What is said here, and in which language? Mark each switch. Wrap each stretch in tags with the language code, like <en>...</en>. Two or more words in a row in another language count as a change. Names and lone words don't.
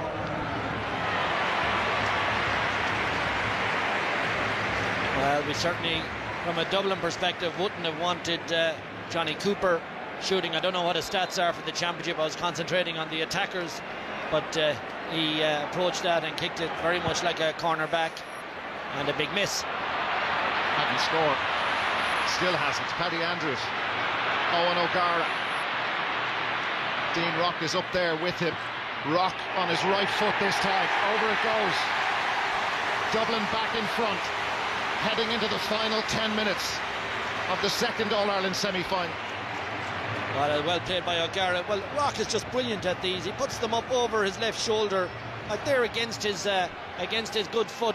<en>Well, we certainly, from a Dublin perspective, wouldn't have wanted Johnny Cooper shooting. I don't know what his stats are for the championship. I was concentrating on the attackers, but he approached that and kicked it very much like a cornerback, and a big miss. Hadn't scored. Still hasn't. Paddy Andrews. Owen O'Gara. Dean Rock is up there with him. Rock on his right foot this time. Over it goes. Dublin back in front, heading into the final 10 minutes of the second All-Ireland semi-final. Well played by O'Gara. Well, Rock is just brilliant at these. He puts them up over his left shoulder, like they're against his good foot.</en>